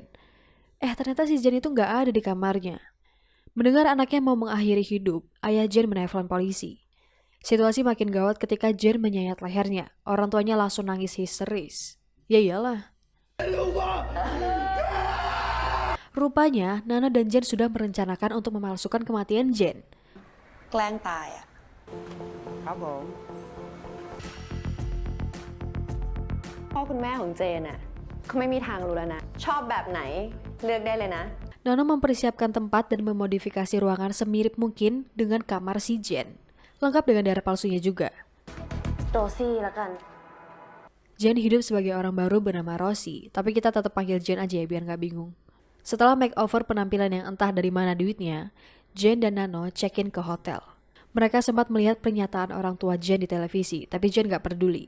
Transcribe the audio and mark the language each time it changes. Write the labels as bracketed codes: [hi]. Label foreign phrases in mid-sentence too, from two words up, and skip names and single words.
[id] Ternyata si Jen itu gak ada di kamarnya. Mendengar anaknya mau mengakhiri hidup, ayah Jen menelpon polisi. Situasi makin gawat ketika Jen menyayat lehernya. Orang tuanya langsung nangis histeris. Ya iyalah. Rupanya, Nano dan Jen sudah merencanakan untuk memalsukan kematian Jen. [th] แกล้งตายอ่ะ ครับผม พ่อคุณแม่ของเจนอ่ะเขาไม่มีทางรู้แล้วนะ ชอบแบบไหนเลือกได้เลยนะ [id] Nano mempersiapkan tempat dan memodifikasi ruangan semirip mungkin dengan kamar si Jen. Lengkap dengan darah palsunya juga. [th] โรซี่ละกัน [id] Jen hidup sebagai orang baru bernama Rosie, tapi kita tetap panggil Jen aja ya biar nggak bingung. Setelah makeover penampilan yang entah dari mana duitnya, Jen dan Nano check-in ke hotel. Mereka sempat melihat pernyataan orang tua Jen di televisi, tapi Jen nggak peduli.